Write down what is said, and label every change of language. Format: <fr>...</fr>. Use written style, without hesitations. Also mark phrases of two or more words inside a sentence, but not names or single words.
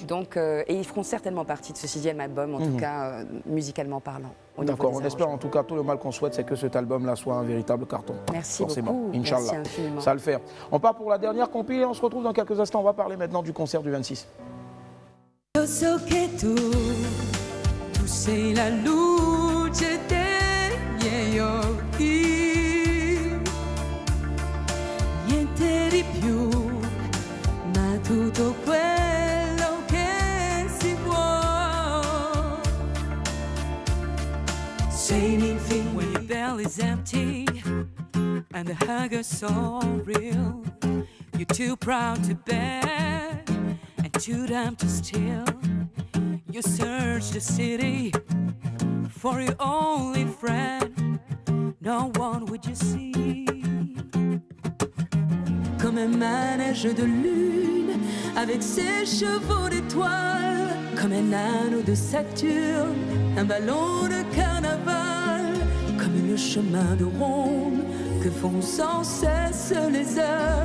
<fr>Donc, et ils feront certainement partie de ce 6e album, en tout cas musicalement parlant. D'accord, on espère en tout cas, tout le mal qu'on souhaite, c'est que cet album-là soit un véritable carton. Merci forcément. beaucoup, Inch'Allah. merci infiniment. Ça va le faire. On part pour la dernière compil et on se retrouve dans quelques instants. On va parler maintenant du concert du 26.</fr> <es>Yo so que tú</es> <it>sei la luce degli occhi, niente di più, ma tutto quello che si può. Sei l'infinito</it> <en>when your belly's empty and the hunger's so real. You're too proud to bear and too dumb to steal. You search the city for your only friend. No one would you see.</en> <fr>Comme un manège de lune avec ses chevaux d'étoiles. Comme un anneau de Saturne, un ballon de carnaval. Comme le chemin de Rome que font sans cesse les heures.</fr>